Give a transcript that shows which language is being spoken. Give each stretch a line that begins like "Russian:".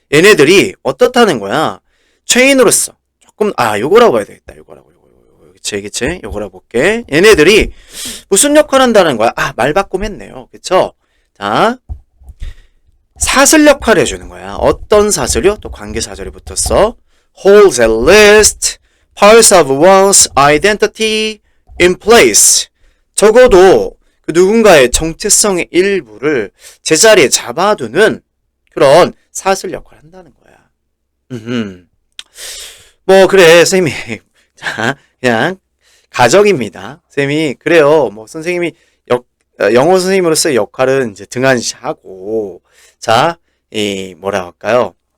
Korean: 얘네들이 어떻다는 거야? 체인으로서. 조금, 요거라고 봐야 되겠다. 요거라고. 그치. 요거라고 볼게. 얘네들이 무슨 역할을 한다는 거야? 말 바꿈했네요. 그쵸? 자. 사슬 역할을 해주는 거야. 어떤 사슬이요? 또 관계 사슬이 붙었어.
English: Holds at least parts of one's identity in place.
Korean: 적어도 그 누군가의 정체성의 일부를 제자리에 잡아두는 그런 사슬 역할을 한다는 거야. 뭐 그래 쌤이 자 그냥 가정입니다. 쌤이 그래요. 뭐 선생님이 영어 선생님으로서의 역할은 이제 등한시하고 자 이 뭐라 할까요?